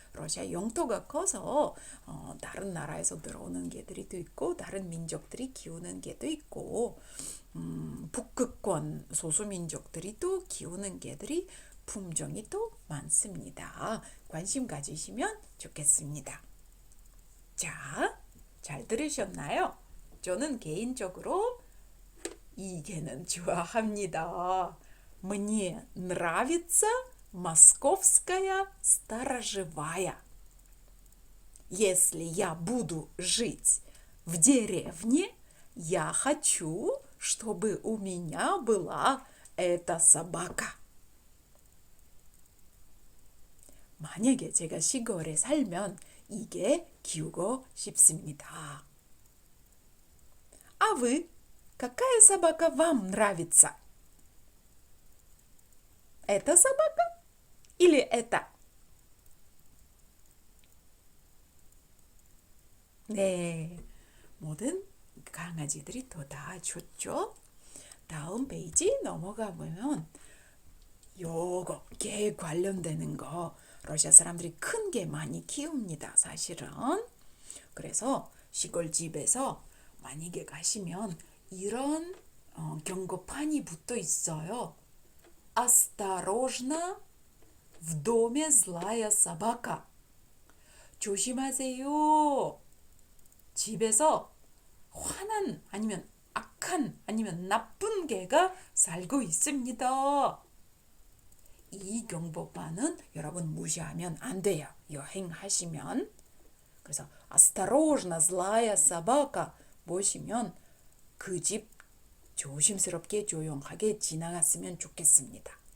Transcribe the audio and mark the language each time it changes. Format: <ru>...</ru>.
<ko>러시아 영토가 커서 다른 나라에서 들어오는 개들이 또 있고 다른 민족들이 키우는 개도 있고 북극권 소수민족들이 또 키우는 개들이 품종이 또 많습니다. 관심 가지시면 좋겠습니다. 자, 잘 들으셨나요? 저는 개인적으로 이 개는 좋아합니다.</ko> <ru>Мне нравится московская сторожевая. Если я буду жить в деревне, я хочу, чтобы у меня была эта собака.</ru> <ko>만약에 제가 시골에 살면 이게 키우고 싶습니다.</ko> <ru>А вы? Какая собака вам нравится? Эта собака или эта?</ru> <ko>네, 모든 강아지들이 다 좋죠. 다음 페이지 넘어가 보면 요거 개 관련되는 거 러시아 사람들이 큰 개 많이 키웁니다. 사실은. 그래서 시골집에서 만약에 가시면 이런 경고판이 붙어 있어요.</ko> <ru>Осторожно, в доме злая собака.</ru> <ko>조심하세요. 집에서 화난 아니면 악한 아니면 나쁜 개가 살고 있습니다. 이 경보판은 여러분 무시하면 안 돼요. 여행하시면. 그래서</ko> <ru>осторожно, злая собака</ru> <ko>보시면 그 집 조심스럽게 조용하게 지나갔으면 좋겠습니다.</ko>